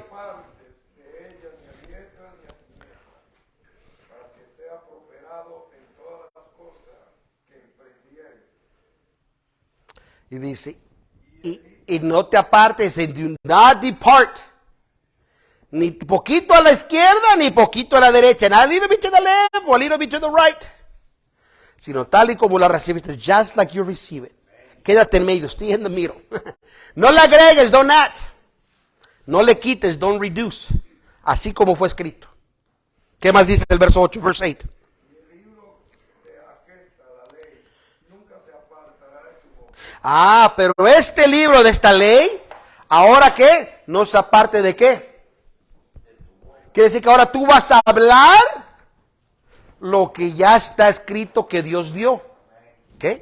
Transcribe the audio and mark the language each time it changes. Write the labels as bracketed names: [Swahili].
[Spanish] Partes de ella ni a diestra ni a siniestra, para que sea prosperado en todas las cosas que emprendieres. Y dice, y no te apartes, [English] and do not depart. [Spanish] Ni poquito a la izquierda, ni poquito a la derecha. [English] Not a little bit to the left, or a little bit to the right. [Spanish] Sino tal y como la recibiste, [English] just like you receive it. [Spanish] Quédate en medio, [English] stay in the middle. [Spanish] No le agregues, [English] don't add. [Spanish] No le quites, [English] don't reduce. [Spanish] Así como fue escrito. ¿Qué más dice el verso 8, verse 8? Y el libro de aquesta, la ley, nunca se apartará de tu boca. Pero este libro de esta ley, ¿ahora qué? No se aparte de qué. Quiere decir que ahora tú vas a hablar lo que ya está escrito que Dios dio. ¿Ok?